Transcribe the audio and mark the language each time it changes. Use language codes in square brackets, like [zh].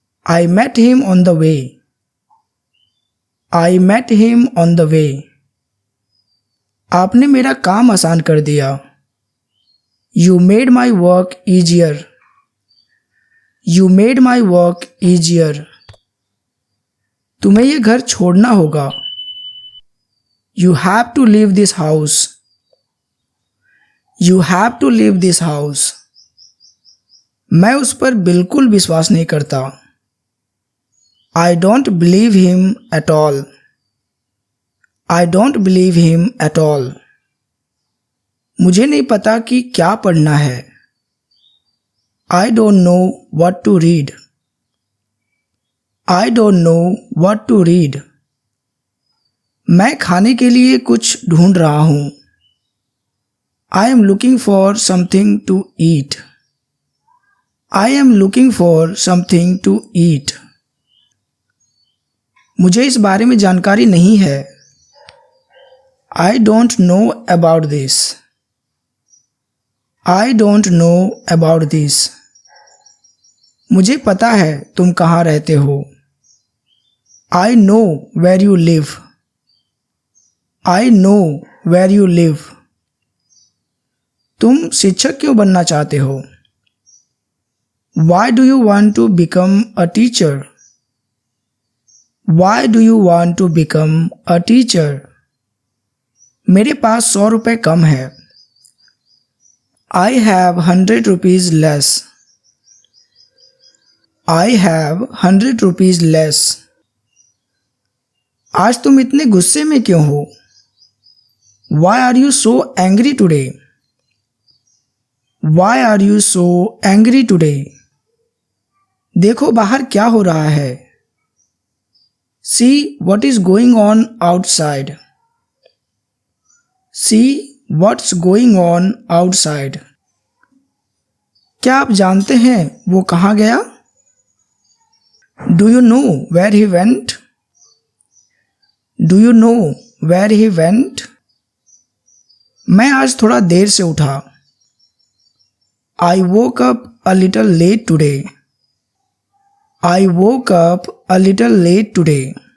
[en] I met him on the way. I met him on the way. [hi] आपने मेरा काम आसान कर दिया। [en] You made my work easier. You made my work easier. [hi] तुम्हें ये घर छोड़ना होगा। [en] You have to leave this house. You have to leave this house. [hi] मैं उस पर बिल्कुल विश्वास नहीं करता। [en] I don't believe him at all. I don't believe him at all. [hi] मुझे नहीं पता कि क्या पढ़ना है। [en] I don't know what to read. I don't know what to read. [hi] मैं खाने के लिए कुछ ढूंढ रहा हूँ। [en] I am looking for something to eat. I am looking for something to eat. [hi] मुझे इस बारे में जानकारी नहीं है। [en] I don't know about this. I don't know about this. [hi] मुझे पता है तुम कहाँ रहते हो। [en] I know where you live. I know where you live. [hi] तुम शिक्षक क्यों बनना चाहते हो? [en] Why do you want to become a teacher? Why do you want to become a teacher? [hi] मेरे पास 100 रुपए कम है। [en] I have 100 rupees less. I have 100 rupees less. [hi] आज तुम इतने गुस्से में क्यों हो? [en] Why are you so angry today? Why are you so angry today? [hi] देखो बाहर क्या हो रहा है। [en] See what is going on outside. See what's going on outside. [hi] क्या आप जानते हैं वो कहाँ गया? [en] Do you know where he went? Do you know where he went? [hi] मैं आज थोड़ा देर से उठा। [en] I woke up a little late today. I woke up a little late today.